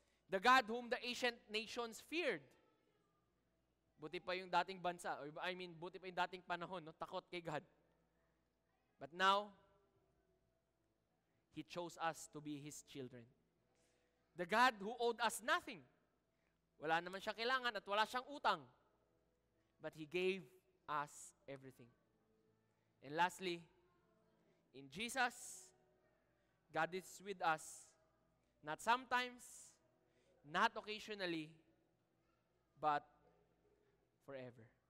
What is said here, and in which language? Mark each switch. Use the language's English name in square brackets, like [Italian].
[English] The God whom the ancient nations feared. [Filipino] Buti pa yung dating bansa, buti pa yung dating panahon, takot kay God. [English] But now, He chose us to be His children. The God who owed us nothing. [Filipino] Wala naman siyang kailangan at wala siyang utang. [English] But He gave us everything. And lastly, in Jesus, God is with us, not sometimes, not occasionally, but forever.